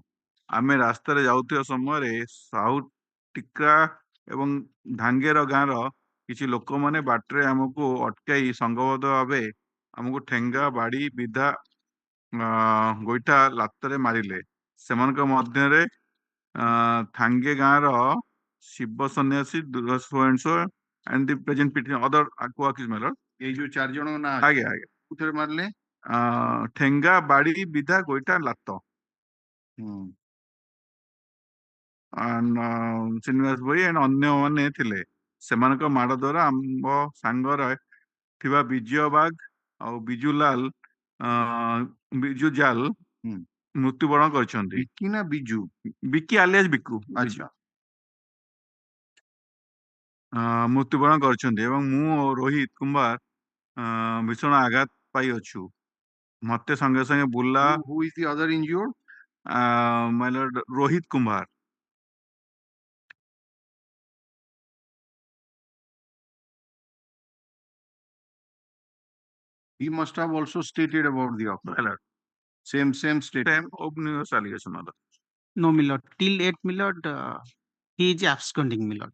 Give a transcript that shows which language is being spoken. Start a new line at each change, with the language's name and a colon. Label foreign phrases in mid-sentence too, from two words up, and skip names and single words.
Odia: ଆମେ ରାସ୍ତାରେ ଯାଉଥିବା ସମୟରେ ସାହୁ ଟିକା ଏବଂ ଧାଙ୍ଗେର ଗାଁର କିଛି ଲୋକମାନେ ବାଟରେ ଆମକୁ ଅଟକାଇ ସଂଘବଦ୍ଧ ଭାବେ ଆମକୁ ଠେଙ୍ଗା, ବାଡ଼ି, ବିଧା, ଗୋଇଠା, ଲାତରେ ମାରିଲେ। ସେମାନଙ୍କ ମଧ୍ୟରେ ଥାଙ୍ଗେ ଗାଁର ଶିବ ସନ୍ନ୍ୟାସୀ,
English: and the present petition, other co-accused, my lord.
Odia: ଏଇ ଯୋଉ 4 ଜଣଙ୍କ ନାଁ ଆଜ୍ଞା ଆଜ୍ଞା କୋଉଥିରେ ମାରିଲେ? ଠେଙ୍ଗା, ବାଡ଼ି, ବିଧା, ଗୋଇଠା, ଲାତ। ଶ୍ରୀନିବାସ ଭୋଇ and ଅନ୍ୟମାନେ ଥିଲେ। ସେମାନଙ୍କ ମାଡ଼ ଦ୍ୱାରା ଆମ ସାଙ୍ଗରେ ଥିବା ବିଜୟ ବାଗ ଆଉ ବିଜୁଲାଲ ବିଜୁ ଜାଲ ମୃତ୍ୟୁବରଣ କରିଛନ୍ତି। ବିକି ନା ବିଜୁ? ବିକି ଆଲିଆସ ବିକୁ ଆଚ୍ଛା। ମୃତ୍ୟୁବରଣ କରିଛନ୍ତି ଏବଂ ମୁଁ ଓ ରୋହିତ କୁମାର ଭୀଷଣ ଆଘାତ ପାଇଅଛୁ। ମତେ ସଙ୍ଗେ ସଙ୍ଗେ ବୁଲା
English: Who is the other injured? my lord ରୋହିତ କୁମାର। He must have also stated about the offer. My lord. Same statement. Same opening allegation, my lord. No, my lord. Till 8, my lord, he is absconding, my lord.